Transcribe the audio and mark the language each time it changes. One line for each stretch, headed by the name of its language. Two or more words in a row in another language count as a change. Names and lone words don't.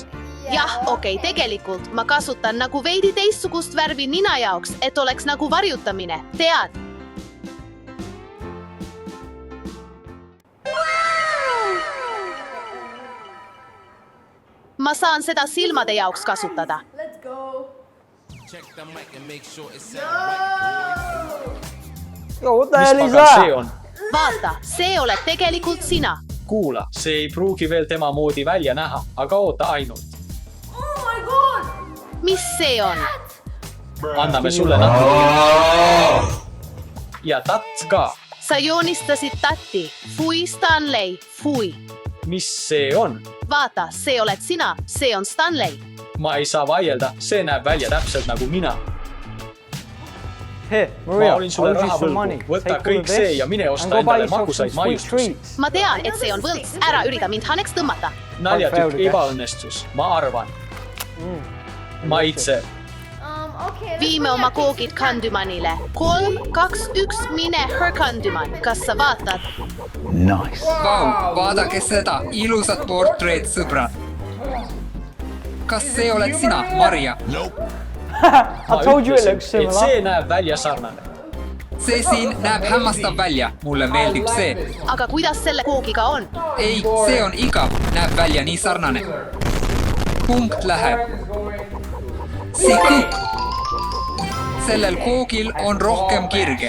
Estonian: Jah, okei, tegelikult ma kasutan nagu veidi teistsugust värvi nina jaoks, et oleks nagu varjutamine. Tead? Ma saan seda silmade jaoks kasutada.
English: Yo, what the hell
Estonian: Mis
English: is
Estonian: pagan see
English: that?
Estonian: on? Vaata, see oled tegelikult sina. Kuula, see ei pruugi veel tema moodi välja näha, aga oota ainult. Mis see on? Anname sulle natuke. Ja tatt ka. Sa joonistasid tatti. Fui, Stanley, fui. Mis see on? Vaata, see oled sina, see on Stanley. Ma ei saa vaielda, see näeb välja täpselt nagu mina.
English: Here,
Estonian: Ma
English: Maria,
Estonian: olin sulle
English: I'll give
Estonian: raha
English: you some
Estonian: võlgu.
English: money.
Estonian: Võta
English: Take all
Estonian: kõik
English: of this
Estonian: see ja mine osta
English: and go buy
Estonian: endale
English: yourself
Estonian: magusaid
English: some sweet
Estonian: maiustusi.
English: treats.
Estonian: Ma tean, et see on võlts. Ära ürita mind haneks tõmmata. Naljatükk ebaõnnestus, ma arvan. Maitse. Viime oma koogid Kandymanile. 3, 2, 1, mine her Kandyman. Kas sa vaatad? Vau, vaadake seda, ilusat portreed, sõbrad. Kas see oled sina, Marja?
English: I told you it looks
Estonian: et
English: similar.
Estonian: see näeb välja sarnane. See siin näeb hämmastav välja, mulle meeldib see. Aga kuidas selle koogiga on? Ei, see on igav, näeb välja nii sarnane. Punkt läheb. Sikuk. Sellel koogil on rohkem kirge.